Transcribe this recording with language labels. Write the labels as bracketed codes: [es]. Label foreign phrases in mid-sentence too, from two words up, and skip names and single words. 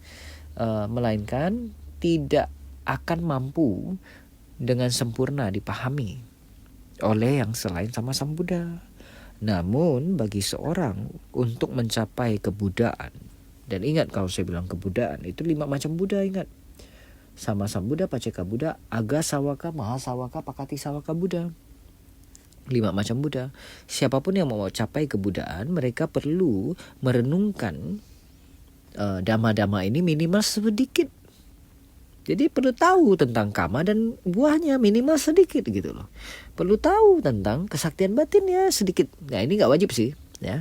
[id] Melainkan tidak akan mampu dengan sempurna dipahami oleh yang selain sama Sang Buddha. Namun bagi seorang untuk mencapai kebudaan, dan ingat kalau saya bilang kebudaan itu 5 macam Buddha, ingat. [pi] Sama Sang Buddha, Pacceka Buddha, Aga Sawaka, Maha Sawaka, Pakati Sawaka Buddha. [id] 5 macam Buddha. Siapapun yang mau capai kebudaan, mereka perlu merenungkan dhamma-dhamma ini minimal sedikit. Jadi perlu tahu tentang kama dan buahnya minimal sedikit gitu loh. Perlu tahu tentang kesaktian batinnya sedikit. Nah, ini nggak wajib sih, ya.